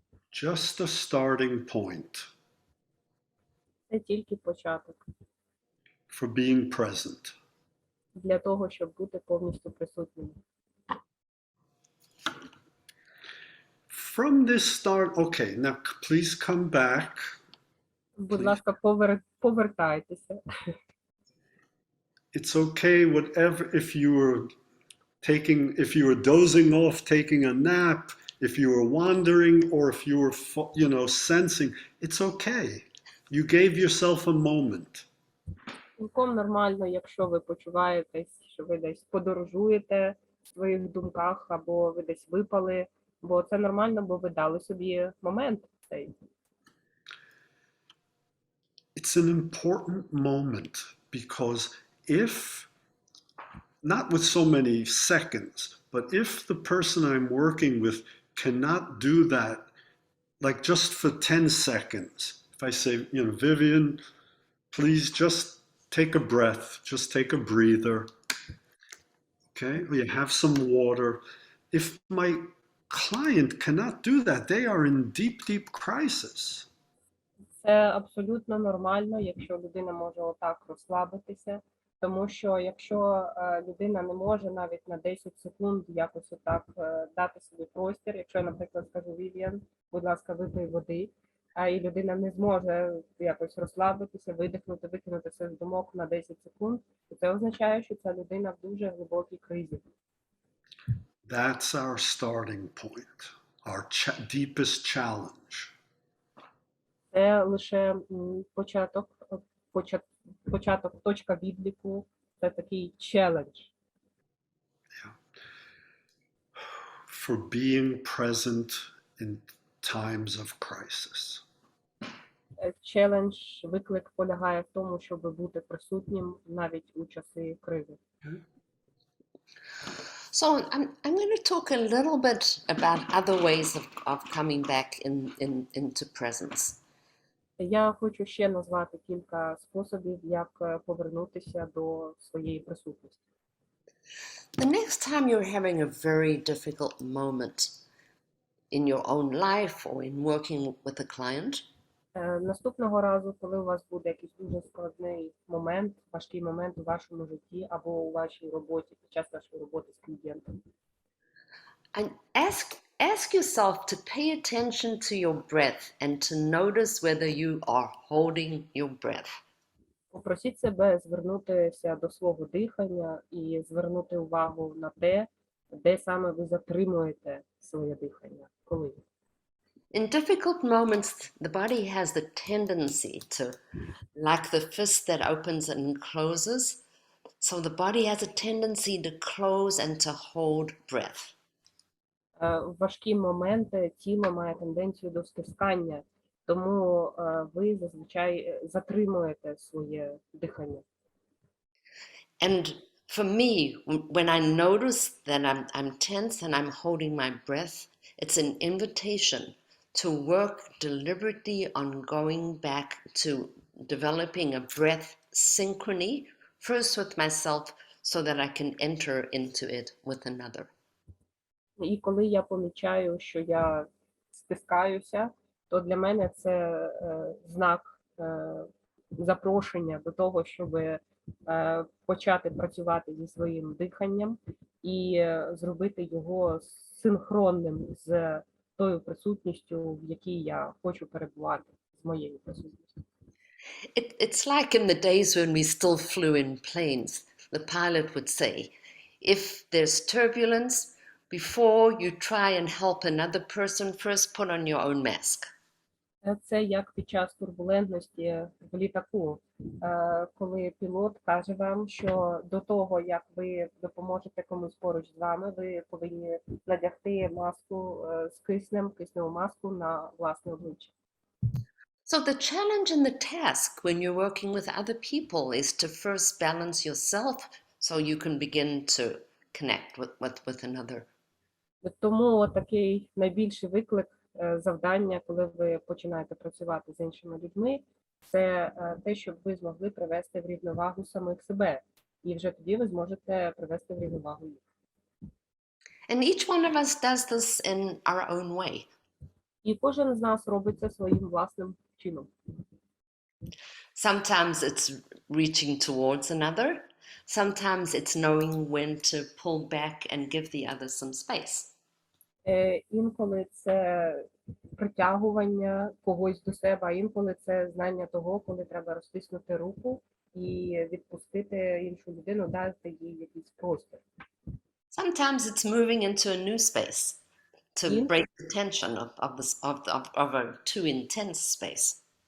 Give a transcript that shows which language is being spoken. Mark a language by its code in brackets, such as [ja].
[en] Just a starting point [uk] Це тільки початок [en] for being present. [uk] для того, щоб бути повністю присутнім. [en] From this start, okay, now please come back. [uk] Будь ласка, повертайтеся. [en] It's okay, whatever, if you were dozing off, taking a nap, if you were wandering, or if you were, sensing, it's okay. You gave yourself a moment. [uk] Цілком нормально, якщо ви почуваєтесь, що ви десь подорожуєте в своїх думках, або ви десь випали, бо це нормально, бо ви дали собі момент цей. [en] It's an important moment because if, not with so many seconds, but if the person I'm working with cannot do that, like just for 10 seconds, if I say, Vivien, please just take a breath, just take a breather, okay? Or you have some water. If my client cannot do that, they are in deep, deep crisis. [uk] Це абсолютно нормально, якщо людина може отак розслабитися, тому що якщо людина не може навіть на 10 секунд якось отак дати собі простір, якщо я, наприклад, скажу Вів'єн, будь ласка, випий води, і людина не зможе якось розслабитися, видихнути, викинути все з думок на 10 секунд, то це означає, що ця людина в дуже глибокій кризі. [en] That's our starting point, our deepest challenge. [uk] Це лише початок, точка відліку, це такий челендж. [en] For being present in times of crisis. [uk] Челендж, виклик полягає в тому, щоб бути присутнім навіть у часи кризи. [en] So I'm going to talk a little bit about other ways of coming back into presence. [uk] Я хочу ще назвати кілька способів, як повернутися до своєї присутності. [en] The next time you're having a very difficult moment in your own life or in working with a client, [uk] Наступного разу, коли у вас буде якийсь дуже складний момент, важкий момент у вашому житті або у вашій роботі, під час вашої роботи з клієнтом, [en] and ask yourself to pay attention to your breath and to notice whether you are holding your breath. [uk] попросіть себе звернутися до свого дихання і звернути увагу на те, де саме ви затримуєте своє дихання, коли. [en] In difficult moments, the body has the tendency to, like the fist that opens and closes, so the body has a tendency to close and to hold breath. [uk] В важкі моменти тіло має тенденцію до стискання, тому ви зазвичай затримуєте своє дихання. [en] And for me, when I notice that I'm tense and I'm holding my breath, it's an invitation to work deliberately on going back to developing a breath synchrony, first with myself, so that I can enter into it with another. [uk] І коли я помічаю, що я стискаюся, то для мене це знак запрошення до того, щоб почати працювати зі своїм диханням і зробити його синхронним з тою присутністю, в якій я хочу перебувати, з моєю присутністю. [en] It's like in the days when we still flew in planes, the pilot would say, If there's turbulence, before you try and help another person, first put on your own mask. [uk] Це як під час турбулентності в літаку, коли пілот каже вам, що до того, як ви допоможете комусь поруч з вами, ви повинні надягти маску з кисневу маску на власне обличчя. [en] So the challenge and the task when you're working with other people is to first balance yourself so you can begin to connect with another. [uk] Тому такий найбільший виклик, завдання, коли ви починаєте працювати з іншими людьми, це те, щоб ви змогли привести в рівновагу самих себе. І вже тоді ви зможете привести в рівновагу їх. [en] And each one of us does this in our own way. [uk] І кожен з нас робить це своїм власним чином. [en] Sometimes it's reaching towards another. Sometimes it's knowing when to pull back and give the other some space. [uk] Інколи це притягування когось до себе, а інколи це знання того, коли треба розтиснути руку і відпустити іншу людину, дати їй якийсь простір. [en] Sometimes it's moving into a new space to break the tension of a too intense space.